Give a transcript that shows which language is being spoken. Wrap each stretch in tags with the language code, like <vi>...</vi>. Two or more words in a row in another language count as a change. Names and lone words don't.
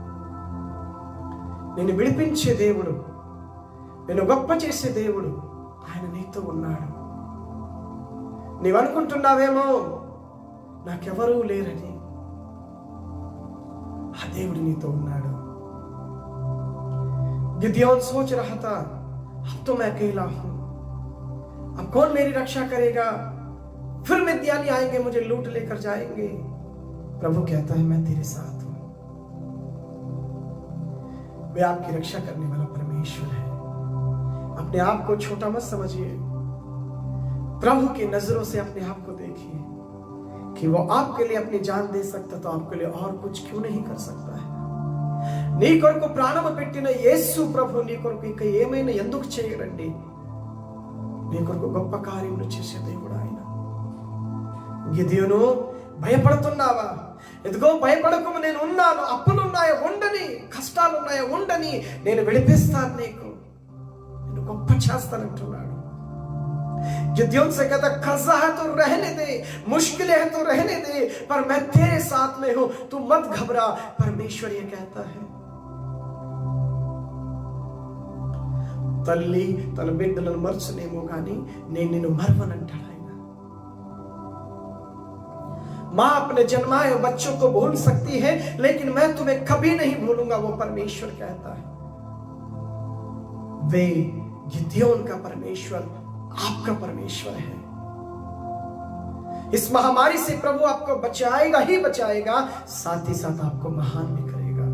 <te>నేను విడిపించే దేవుడు, నేను గొప్ప చేసే దేవుడు, ఆయన నీతో ఉన్నాడు. నీవనుకుంటున్నావేమో నాకెవరూ లేరని, ఆ దేవుడు నీతో ఉన్నాడు.</te> <hi>गिदयोन सोच रहा था, अब तो मैं अकेला हूं, अब कौन मेरी रक्षा करेगा, फिर मिद्यानी आएंगे, मुझे लूट लेकर जाएंगे। प्रभु कहता है, मैं तेरे साथ हूं। वे आपकी रक्षा करने वाला परमेश्वर है। अपने आप को छोटा मत समझिए, प्रभु की नजरों से अपने आप को देखिए कि वो आपके लिए अपनी जान दे सकता तो आपके लिए और कुछ क्यों नहीं कर सकता है।</hi> <te>నీ కొరకు ప్రాణము పెట్టిన యేసు ప్రభు నీ కొరకు ఇంకా ఏమైనా ఎందుకు చేయడండి? నీ కొరకు గొప్ప కార్యములు చేసే దేవుడు ఆయన. గిద్యోను, భయపడుతున్నావా? ఎదుగో భయపడకు, నేను ఉన్నాను. అప్పులున్నాయా ఉండని, కష్టాలున్నాయా ఉండని, నేను విడిపిస్తాను, నీకు నేను గొప్ప చేస్తానంటున్నాడు.</te> <hi>गिदयोन से कहता, कर्जा है तो रहने दे, मुश्किलें है तो रहने दे, पर मैं तेरे साथ में हूं, तू मत घबरा। परमेश्वर ये कहता है,</hi> <te>తల్లి తన బిడ్డలను మర్చనేమో కానీ నేను నిన్ను మరవనంటాడు ఆయన.</te> <hi>मां अपने जन्माए बच्चों को भूल सकती है, लेकिन मैं तुम्हें कभी नहीं भूलूंगा, वो परमेश्वर कहता है। वे गिदयोन का परमेश्वर आपका परमेश्वर है। इस महामारी से प्रभु आपको बचाएगा ही बचाएगा, साथ ही साथ आपको महान भी करेगा।</hi>